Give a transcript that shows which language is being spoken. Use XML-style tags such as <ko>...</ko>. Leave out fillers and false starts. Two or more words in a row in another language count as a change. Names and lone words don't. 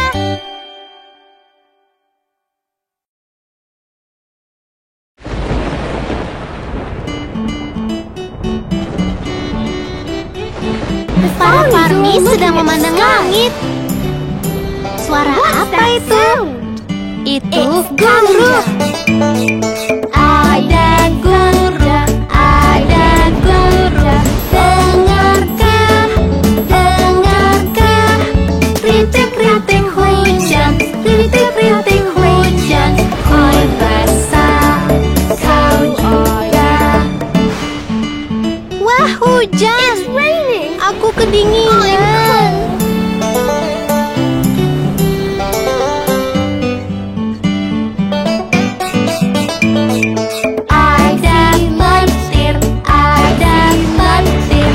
<id>Para Farmies sedang memandang langit. Suara apa itu? Itu guru. Ada guru, ada guru. Dengarkah, dengarkah? Rintik-rintik hujan, rintik-rintik hujan. Kau basah, kau juga. Wah, hujan. Aku kedinginan. Ada petir, ada petir.</id>